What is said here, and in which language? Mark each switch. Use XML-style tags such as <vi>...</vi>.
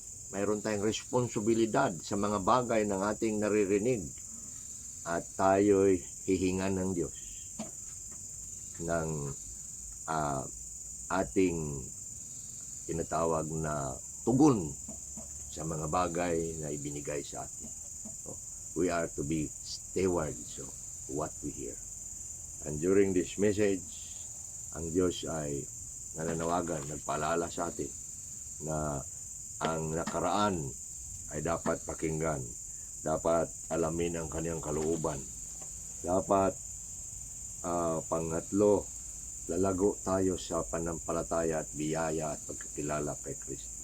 <tl>Mayroon tayong responsibilidad sa mga bagay ng ating naririnig. At tayo'y hihingan ng Diyos ng ating tinatawag na tugon sa mga bagay na ibinigay sa atin.</tl> <en>So, we are to be stewards of what we hear. And during this message,</en> <tl>ang Diyos ay nananawagan, nagpaalala sa atin na ang nakaraan ay dapat pakinggan. Dapat alamin ang kaniyang kalooban. Dapat pangatlo, lalago tayo sa panampalataya at biyaya at pagkakilala kay Kristo.</tl>